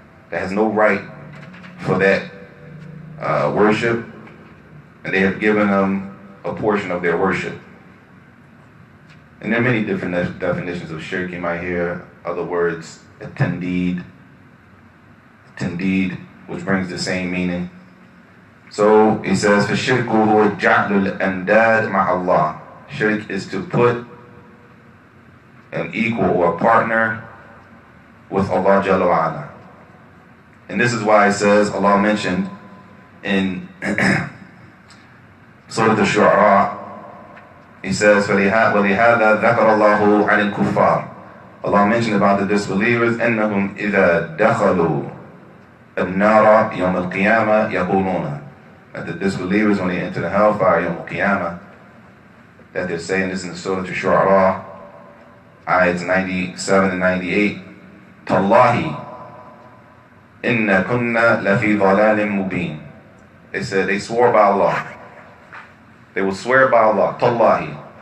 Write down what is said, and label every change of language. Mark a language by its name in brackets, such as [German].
[English] That has no right for that worship. And they have given them a portion of their worship. And there are many different definitions of shirk. You might hear other words, tandid, which brings the same meaning. So he says, [Arabic] فَالشِّرْكُ هُوَ جَعْلُ الْأَنْدَادِ مَعَ اللَّهِ. [English] Shirk is to put an equal or a partner with Allah Jalla wa Ala. And this is why it says, Allah mentioned in Surah Al-Shu'ara, He says, [Arabic] وَلِهَذَا ذَكَرَ اللَّهُ عَنِ الْكُفَّارِ. [English] Allah mentioned about the disbelievers, [Arabic] أَنَّهُمْ إِذَا دَخَلُوا النَّارَ يَوْمَ الْقِيَامَةِ يَقُولُونَ. [English] That the disbelievers, when they enter the hellfire, Yawm al-Qiyamah, that they're saying this in the Surah Al-Shu'ara, ayats 97 and 98, [Arabic] Tallahi, inna kunna lafi dhalalim mubin. [English] They said, they swore by Allah. They will swear by Allah, Tallahi.